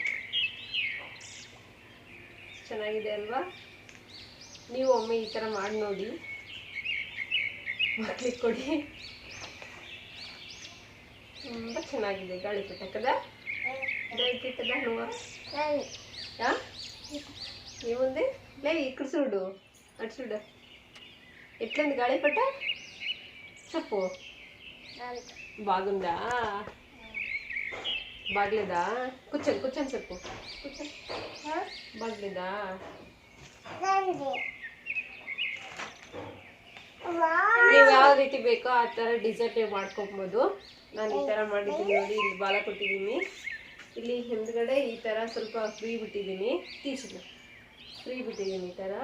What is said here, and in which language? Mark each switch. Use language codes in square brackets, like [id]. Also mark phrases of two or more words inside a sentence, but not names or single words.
[kn] ಚೆನ್ನಾಗಿದೆ ಅಲ್ವಾ? ನೀವು ಒಮ್ಮೆ ಈ ಥರ ಮಾಡಿ ನೋಡಿ, ಮಕ್ಳಿಗೆ ಕೊಡಿ. ತುಂಬ ಚೆನ್ನಾಗಿದೆ ಗಾಳಿಪಟ ಕದಾ? ಕದಾ ನೋವ [te] ఏముంది లే ఇక్కడ చూడు అటు చూడు ఎట్లుంది గాలిపట చెప్పు బాగుందా బాగలేదా కూర్చొని కూర్చొని చెప్పు కూర్చొని బాగలేదా [kn] ನೀವು ಯಾವ ರೀತಿ ಬೇಕೋ ಆ ಥರ ಡಿಸೈನ್ ನೀವು ಮಾಡ್ಕೊಬೋದು. ನಾನು ಈ ಥರ ಮಾಡಿದ್ದೀನಿ ನೋಡಿ, ಇಲ್ಲಿ ಬಾಲ ಕೊಟ್ಟಿದ್ದೀನಿ, ಇಲ್ಲಿ ಹಿಂದ್ಗಡೆ ಈ ಥರ ಸ್ವಲ್ಪ ಫ್ರೀ ಬಿಟ್ಟಿದ್ದೀನಿ, ತೀಸಿನ ಫ್ರೀ ಬಿಟ್ಟಿದ್ದೀನಿ ಈ ಥರ.